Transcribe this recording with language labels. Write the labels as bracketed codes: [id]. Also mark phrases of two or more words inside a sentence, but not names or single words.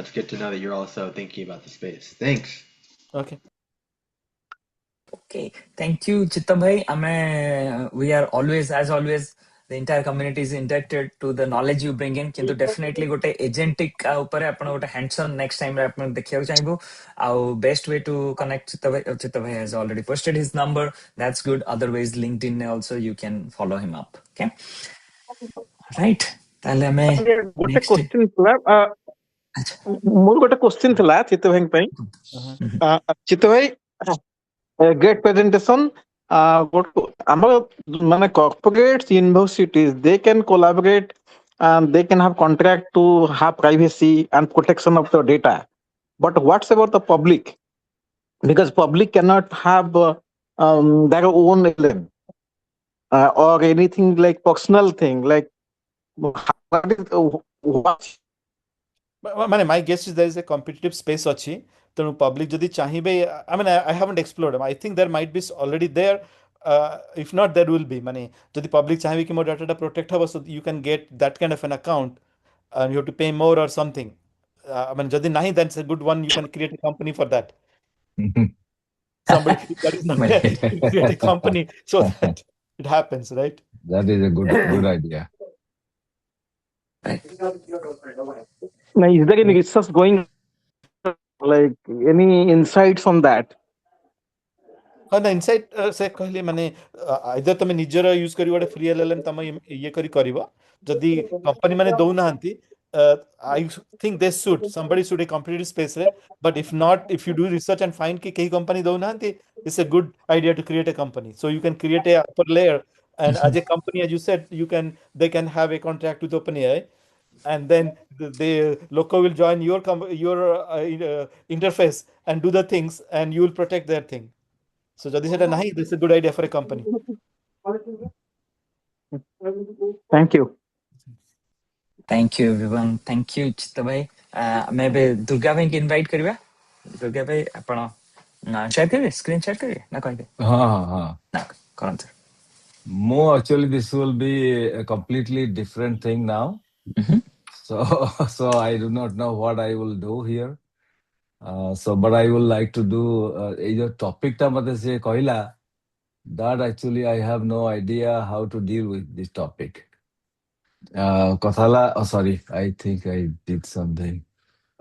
[en] That's good to know that you're also thinking about the space. Thanks. Okay. Okay, thank you, Chitta bhai. We are always, as always, the entire community is indebted to the knowledge you bring in. [or] Kintu definitely gote agentic upare apna gote [en] hands-on next time [or] ଆପଣ ଦେଖିବାକୁ ଚାହିଁବୁ ଆଉ [en] best way to connect Chitta bhai has already posted his number. That's good. Otherwise, LinkedIn also you can follow him up. Okay, right? [or] ତାହେଲେ ଆମେ ଗୋଟେ next କ୍ୱେଶ୍ଚିନ୍ ଥିଲା ମୋର ଗୋଟେ କ୍ୱେଶ୍ଚିନ୍ ଥିଲା ଚିତ୍ତ ଭାଇଙ୍କ ପାଇଁ ଚିତ୍ତ ଭାଇ [en] great presentation [or] ଆମର ମାନେ [en] corporates universities they can collaborate and they can have contract to have privacy and protection of the data but what's about the public because public cannot have their own LLM or anything like personal thing like what ମାନେ my guess is there is a competitive space [or] ଅଛି ତେଣୁ public ଯଦି ଚାହିଁବେ [en] I mean I haven't explored them I think there might be already there if not there will be [or] ମାନେ ଯଦି public ଚାହିଁବେ କି ମୋ data ଟା protect ହବ [en] so you can get that kind of an account and you have to pay more or something I mean [or] ଯଦି ନାହିଁ [en] that's a good one you can create a company for that somebody that is not there you create a company so that it happens right That is a good idea. now is there any research going like any insights on that [or] ହଁ ନା ଇନସାଇଟ୍ ସେ କହିଲେ ମାନେ ଆଇଦର ତମେ ନିଜର ୟୁଜ୍ କରି ଗୋଟେ ଫ୍ରି LLM ତମେ ଇଏ କରି କରିବ ଯଦି କମ୍ପାନୀ ମାନେ ଦଉନାହାନ୍ତି [en] I think they should somebody should a competitive space ରେ but if not if you do research and find [or] କି କେହି କମ୍ପାନୀ ଦଉନାହାନ୍ତି [en] it's a good idea to create a company so you can create a upper layer and as a company as you said they can have a contract with OpenAI and then the local will join your interface and do the things and you will protect their thing so [or] ଯଦି ସେଟା ନାହିଁ [en] this is a good idea for a company thank you thank you everyone thank you Chitta bhai [or] ଆମେ ଏବେ ଦୁର୍ଗା ଭାଇକି ଇନଭାଇଟ୍ କରିବା ଦୁର୍ଗା ଭାଇ ଆପଣ share କରିବେ [en] screen share [or] କରିବେ ନା କହିବେ ନା କରନ୍ତୁ [en] More actually this will be a completely different thing now so I do not know what I will do here so but I would like to do either topic [or] ଟା ମତେ ସେ କହିଲା [en] that actually I have no idea how to deal with this topic Kathala, oh sorry, I think I did something.